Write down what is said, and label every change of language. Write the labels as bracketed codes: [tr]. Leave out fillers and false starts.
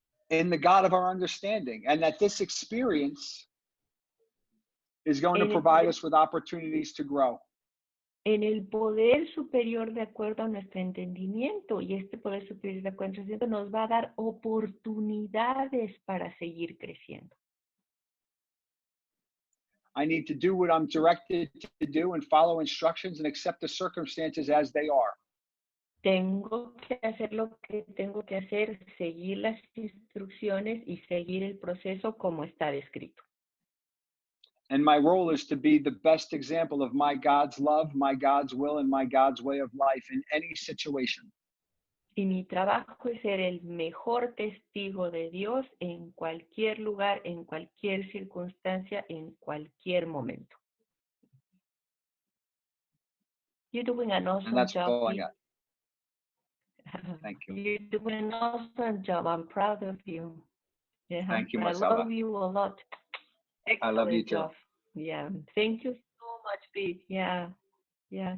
[en] in the God of our understanding, and that this experience is going to provide us with opportunities to grow. [es] En el poder superior de acuerdo a nuestro entendimiento, y este poder superior de acuerdo a nuestro entendimiento nos va a dar oportunidades para seguir creciendo. [en] I need to do what I'm directed to do and follow instructions and accept the circumstances as they are. [es] Tengo que hacer lo que tengo que hacer, seguir las instrucciones y seguir el proceso como está descrito. [en] And my role is to be the best example of my God's love, my God's will, and my God's way of life in any situation. [es] Y mi trabajo es ser el mejor testigo de Dios en cualquier lugar, en cualquier circunstancia, en cualquier momento. [en] You're doing an awesome job. Thank you. You're doing an awesome job. I'm proud of you. Yeah, thank you, I Marcella. love you a lot. Excellent I love you too. job. Yeah. Thank you so much, Pete. Yeah. Yeah.